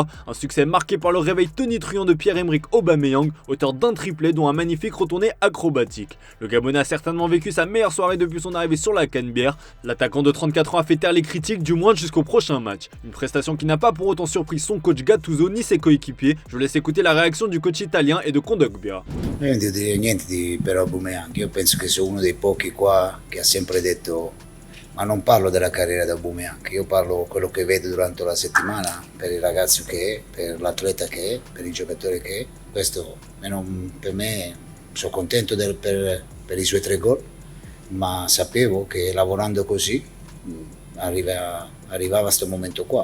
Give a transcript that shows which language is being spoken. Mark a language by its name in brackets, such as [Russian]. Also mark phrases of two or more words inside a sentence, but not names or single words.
[French] Un succès marqué par le réveil tonitruant de Pierre-Emerick Aubameyang, auteur d'un triplé dont un magnifique retourné acrobatique. Le Gabonais a certainement vécu sa meilleure soirée depuis son arrivée sur la Canebière. L'attaquant de 34 ans a fait taire les critiques, du moins jusqu'au prochain match. Une prestation qui n'a pas pour autant surpris son coach Gattuso ni ses coéquipiers. Je vous laisse écouter la réaction du coach italien et de Kondogbia. [Italian] Io non devo dire niente per Aubameyang, io penso che sia uno dei pochi qua che ha sempre detto, ma non parlo della carriera di Aubameyang, io parlo quello che vedo durante la settimana per il ragazzo che è, per l'atleta che è, per il giocatore che è. Questo per me sono contento per i suoi 3 gol, ma sapevo che lavorando così arrivava a questo momento qua.